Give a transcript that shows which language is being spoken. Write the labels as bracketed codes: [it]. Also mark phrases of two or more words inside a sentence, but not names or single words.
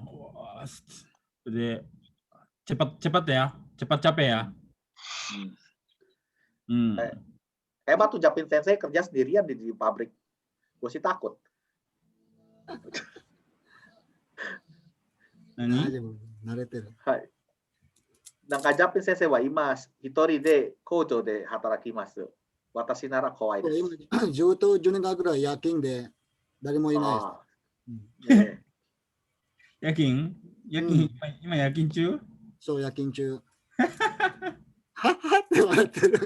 [id] Jadi cepat ya, cepat capek ya. Hebat tuh Japin Sensei kerja sendirian di pabrik. Gue sih takut. [ja] Nani? Hai. 中 Japin Sensei は います。一人で工場で働きます. 私なら怖いです. ずっと10年間ぐらい夜勤で誰もいないです。夜勤？今夜勤中？そう、夜勤中。はっはって笑ってる。